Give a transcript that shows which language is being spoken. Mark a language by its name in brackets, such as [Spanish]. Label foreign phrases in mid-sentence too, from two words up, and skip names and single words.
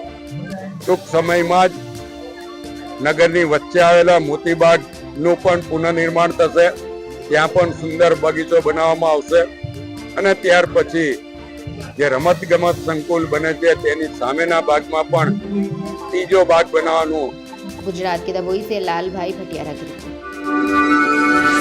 [Gujarati] ટૂંક સમયમાં જ નગરની વચ્ચે આવેલા મોતીબાગનું પણ પુનઃનિર્માણ થશે, ત્યાં પણ સુંદર બગીચો બનાવવામાં આવશે અને ત્યાર પછી જે રમત ગમત સંકુલ બને છે તેની સામેના બાગમાં પણ ત્રીજો બાગ બનાવવાનું। [Hindi] गुजरात के दभोई से लाल भाई भटियारा की रिपोर्ट।